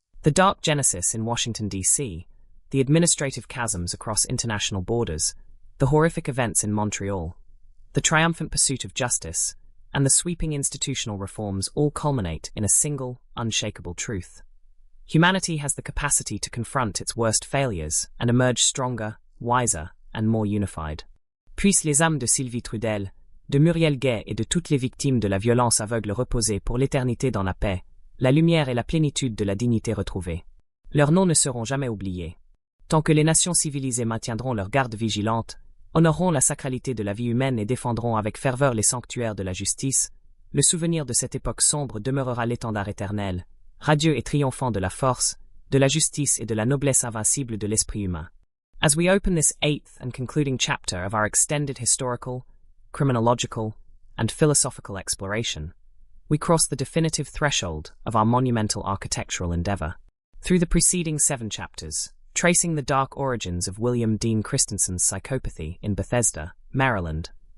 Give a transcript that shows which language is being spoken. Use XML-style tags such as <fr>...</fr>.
<en>The dark genesis in Washington, D.C., the administrative chasms across international borders, the horrific events in Montreal, the triumphant pursuit of justice, and the sweeping institutional reforms all culminate in a single, unshakable truth. Humanity has the capacity to confront its worst failures and emerge stronger, wiser, and more unified.</en> <fr>Puissent les âmes de Sylvie Trudel, de Muriel Gay et de toutes les victimes de la violence aveugle reposer pour l'éternité dans la paix, la lumière et la plénitude de la dignité retrouvée. Leurs noms ne seront jamais oubliés. Tant que les nations civilisées maintiendront leur garde vigilante, honoreront la sacralité de la vie humaine et défendront avec ferveur les sanctuaires de la justice, le souvenir de cette époque sombre demeurera l'étendard éternel, radieux et triomphant de la force, de la justice et de la noblesse invincible de l'esprit humain.</fr> <en>As we open this 8th and concluding chapter of our extended historical, criminological, and philosophical exploration, we cross the definitive threshold of our monumental architectural endeavor. Through the preceding 7 chapters, tracing the dark origins of William Dean Christensen's psychopathy in Bethesda, Maryland,</en>